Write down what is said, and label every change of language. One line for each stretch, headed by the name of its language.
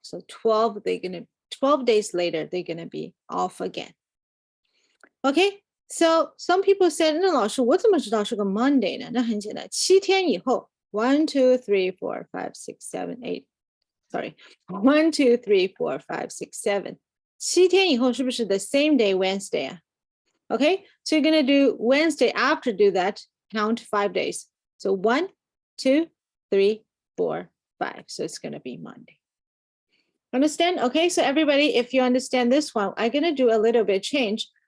English: So 12 days later, they're gonna be off again. Okay, so some people said,
Chinese: 那老师我怎么知道是个 Monday 呢？那很简单，7天以后 1, 2, 3, 4, 5, 6, 7, 8.
English: Sorry, 1, 2, 3, 4, 5, 6, 7.
Chinese: 7天以后是不是
English: the same day Wednesday 啊？ Okay, so you're gonna do Wednesday. After do that, count 5 days. So 1, 2, 3, 4, 5. So it's gonna be Monday. Understand? Okay, so everybody, if you understand this one, I'm gonna do a little bit change.